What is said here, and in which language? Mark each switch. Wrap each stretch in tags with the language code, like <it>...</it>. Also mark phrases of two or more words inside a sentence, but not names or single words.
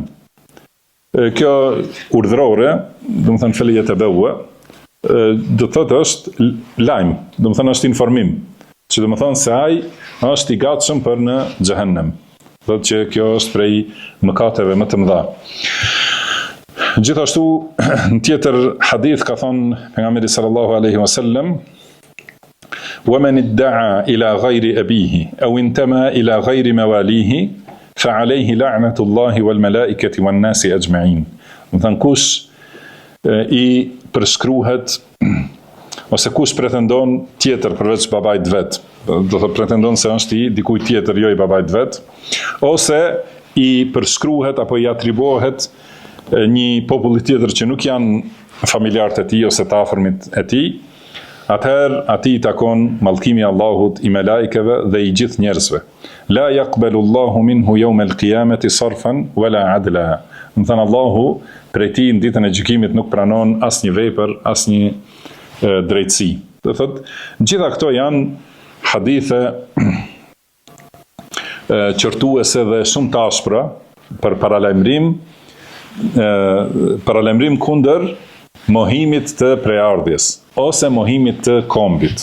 <sq>Kjo urdhërore, do të thënë felyetabawwa, do të thotë është lajm, do të thënë është informim, që do të thonë se ai është i gatshëm për në xhehenem. Do të që kjo është prej mëkateve më të mëdha. Gjithashtu në tjetër hadith ka thënë pejgamberi</sq> <ar>صلى الله عليه وسلم: ومن ادعى إلى غير أبيه أو انتمى إلى غير مواليه فعليه لعنة الله والملائكة والناس أجمعين.</ar> <sq>Do të thënë kush i përshkruhet ose kush pretendon tjetër përveç babait vet, do të pretendon se është i dikujt tjetër, jo i babait vet, ose i përshkruhet apo i atribuohet një popull tjetër që nuk janë familjarët e tij ose të afërmit e tij, atëherë ati i takon mallkimi Allahut, i melajkeve dhe i gjithë njerëzve.</sq> <ar>لا يقبل الله منه يوم القيامة صرفا ولا عدلا.</ar> <sq>Do të thënë Allahu prej tij në ditën e gjykimit nuk pranon asnjë vepër, asnjë drejtësi. Do thotë, gjitha këto janë hadithe qortuese dhe shumë të ashpra për paralajmërim kundër mohimit të preardhjes ose mohimit të kombit.</sq>